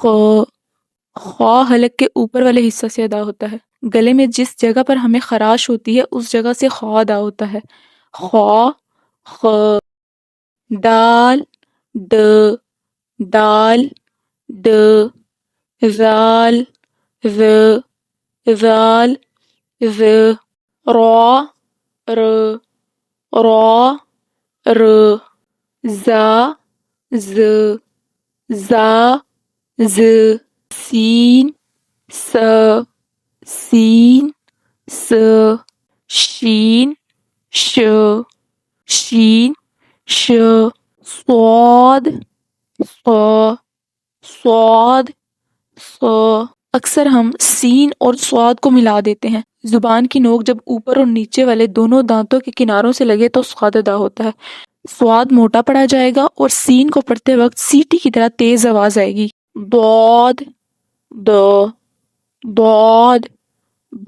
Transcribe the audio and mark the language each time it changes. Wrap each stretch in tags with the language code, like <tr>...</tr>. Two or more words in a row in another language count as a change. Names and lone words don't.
<ur>خا حلق کے اوپر والے حصہ سے ادا ہوتا ہے۔ گلے میں جس جگہ پر ہمیں خراش ہوتی ہے اس جگہ سے خا ادا ہوتا ہے۔ خا، خ۔ دال، ڈ، دال، ڈ۔ ذال، ذ، ذال، ذ۔ را، ر، را، ر۔ زا، ز، زا، ز۔ سین، س، سین، س۔ شین، ش، شین، ش۔ صاد، ص، صاد، ص۔ اکثر ہم سین اور صاد کو ملا دیتے ہیں۔ زبان کی نوک جب اوپر اور نیچے والے دونوں دانتوں کے کناروں سے لگے تو صاد ادا ہوتا ہے۔ صاد موٹا پڑا جائے گا اور سین کو پڑھتے وقت سیٹی کی طرح تیز آواز آئے گی۔ ضاد، د، ضاد، د۔</ur>